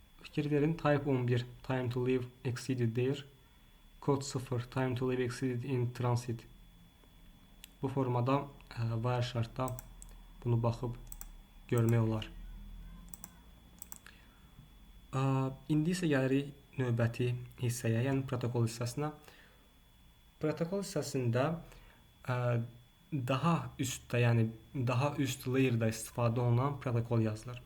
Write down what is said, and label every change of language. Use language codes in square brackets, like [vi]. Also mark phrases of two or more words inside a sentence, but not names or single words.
[az] Fikir verin. [en] Type 11 time to live exceeded there. Kod 0 time to live exceeded in transit. [az] Bu formada Wireshark'da bunu baxıb görmək olar. İndi isə gəlirik növbəti hissəyə, yəni protokol hissəsinə. Protokol hissəsində daha üstdə, yəni daha üst layer'da istifadə olunan protokol yazılır.